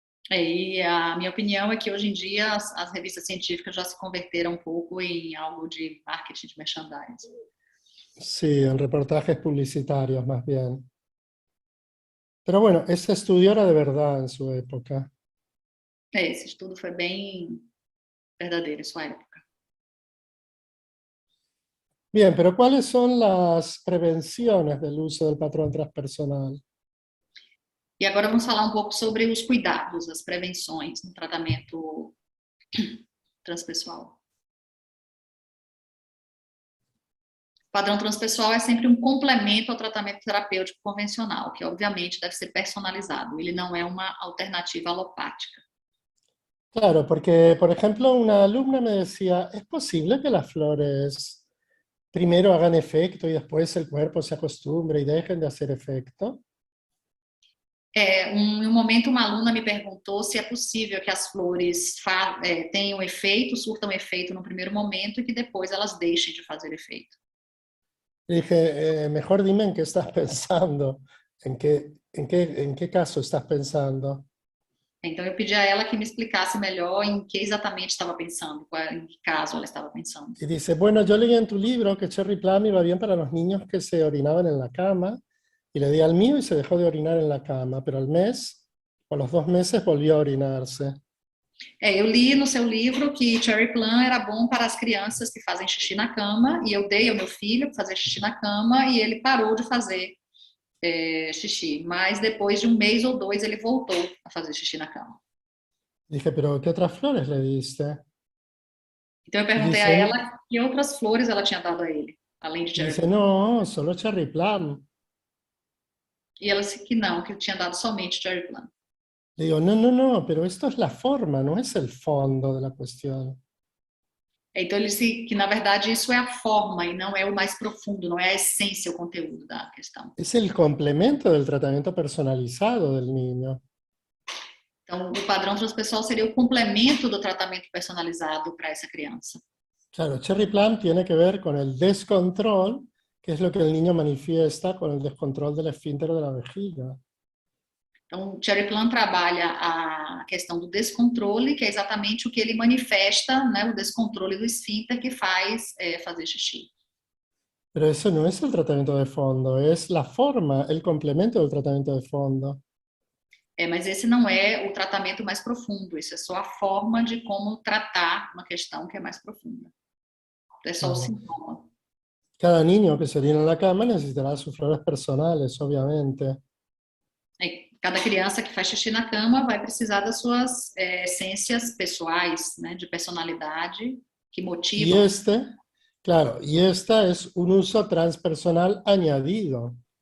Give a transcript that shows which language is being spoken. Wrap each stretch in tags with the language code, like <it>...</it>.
<pt>E a minha opinião é que hoje em dia as revistas científicas já se converteram um pouco em algo de marketing, de merchandising.</pt> <es>Sí, en reportajes publicitarios más bien. Pero bueno, ese estudio era de verdad en su época.</es> <pt>Esse estudo foi bem verdadeiro em sua época.</pt> <es>Bien, pero ¿cuáles son las prevenciones del uso del patrón transpersonal?</es> <pt>E agora vamos falar um pouco sobre os cuidados, as prevenções no tratamento transpessoal. O padrão transpessoal é sempre um complemento ao tratamento terapêutico convencional, que obviamente deve ser personalizado. Ele não é uma alternativa alopática.</pt> <es>Claro, porque, por ejemplo, una alumna me decía, ¿es posible que las flores primero hagan efecto y después el cuerpo se acostumbre y dejen de hacer efecto?</es> <pt>Em um momento, uma aluna me perguntou se é possível que as flores tenham efeito, surtam efeito no primeiro momento e que depois elas deixem de fazer efeito.</pt> <es>Le dije, mejor dime en qué estás pensando, en qué caso estás pensando.</es> <pt>Então, eu pedi a ela que me explicasse melhor em que exatamente estava pensando, em que caso ela estava pensando.</pt> <es>Y dice, bueno, yo leí en tu libro que Cherry Plum iba bien para los niños que se orinaban en la cama, y le di al mío y se dejó de orinar en la cama, pero al mes, o a los 2 meses, volvió a orinarse.</es> <pt>Eu li no seu livro que Cherry Plum era bom para as crianças que fazem xixi na cama, e eu dei ao meu filho para fazer xixi na cama, e ele parou de fazer xixi. Mas depois de 1 mês ou 2, ele voltou a fazer xixi na cama.</pt> <es>Dije, pero ¿qué otras flores le diste?</es> <pt>Então eu perguntei a</pt> <es>Dice,</es> <pt>ela que outras flores ela tinha dado a ele, além de Cherry</pt> <es>dice,</es> <pt>Plum.</pt> <es>no, solo Cherry Plum.</es> <pt>E ela disse que não, que tinha dado somente Cherry Plum.</pt> <es>Le digo, no, no, no, pero esto es la forma, no es el fondo de la cuestión.</es> <pt>Então ele disse que, na verdade, isso é a forma e não é o mais profundo, não é a essência, o conteúdo da questão.</pt> <es>Es el complemento del tratamiento personalizado del niño.</es> <pt>Então, o padrão transpessoal seria o complemento do tratamento personalizado para essa criança.</pt> <es>Claro, Cherry Plum tiene que ver con el descontrol, que es lo que el niño manifiesta con el descontrol del esfínter de la vejiga.</es> <pt>Então, Cherry Plum trabalha a questão do descontrole, que é exatamente o que ele manifesta, né, o descontrole do esfíncter que faz fazer xixi.</pt> <es>Pero eso no es el tratamiento de fondo, es la forma, el complemento del tratamiento de fondo.</es> <pt>Mas esse não é o tratamento mais profundo, isso é só a forma de como tratar uma questão que é mais profunda. É só o sintoma.</pt> <es>Cada niño que se orina en la cama necesitará sus flores personales, obviamente.</es> <pt>Cada criança que faz xixi na cama vai precisar das suas essências pessoais, né, de personalidade, que motivam.</pt> <es>Y esta es un uso transpersonal añadido.</es>